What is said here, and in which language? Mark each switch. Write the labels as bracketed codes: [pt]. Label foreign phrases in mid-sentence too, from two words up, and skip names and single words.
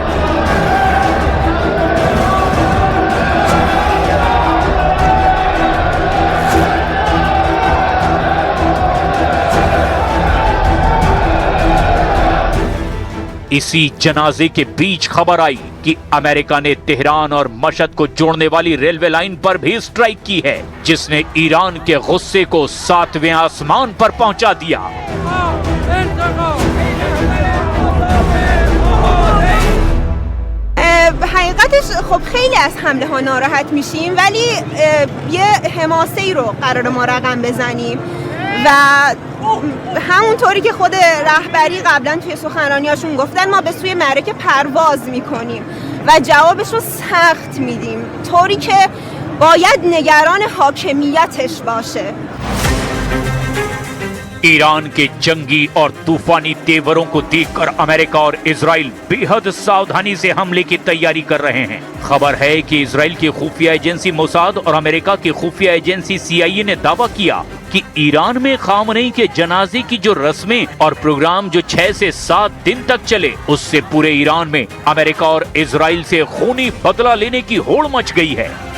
[hi] इसी जनाजे के बीच खबर आई कि अमेरिका ने तेहरान और मशहद को जोड़ने वाली [en] railway line [hi] पर भी स्ट्राइक की है, जिसने ईरान के गुस्से को 7वें आसमान पर पहुंचा दिया। [fa] حقیقتش خب خیلی از حمله ها ناراحت میشیم ولی یه حماسه‌ای رو قرار ما رقم بزنیم و همونطوری که خود رهبری قبلا توی سخنرانیاشون گفتن ما به سوی معرکه پرواز میکنیم و جوابش رو سخت میدیم طوری که باید نگران حاکمیتش باشه। [hi] ईरान के जंगी और तूफानी तेवरों को देखकर अमेरिका और इजराइल बेहद सावधानी से हमले की तैयारी कर रहे हैं। खबर है कि इजराइल की खुफिया एजेंसी मोसाद और अमेरिका की खुफिया एजेंसी सीआईए ने दावा किया कि ईरान में खामनेई के जनाजे की जो रस्में और प्रोग्राम जो 6 से 7 दिन तक चले, उससे पूरे ईरान में अमेरिका और इजराइल से खूनी बदला लेने की होड़ मच गई है।